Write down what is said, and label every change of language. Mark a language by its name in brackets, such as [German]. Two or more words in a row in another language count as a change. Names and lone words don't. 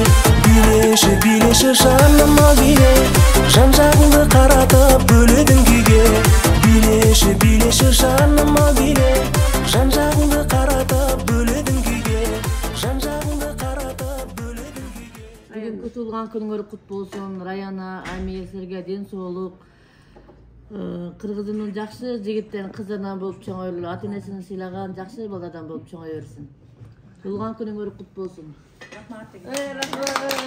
[Kazakh] Билеші, билеші жаныма биле, жан-жағыңды қаратып бөледің күйге. Билеші, билеші жаныма биле, жан-жағыңды қаратып бөледің күйге. Жан-жағыңды қаратып бөледің күйге. [Kyrgyz] Бүгүнкү туулган күнүңөр кут болсун. Раяна, Амия, силерге ден соолук. Кыргызымдын жакшы жигиттерин кыздарынан болуп чоңойлу, ата энесин сыйлаган жакшы балдардан болуп чоңой берсин. Туулган күнүңөр кут болсун.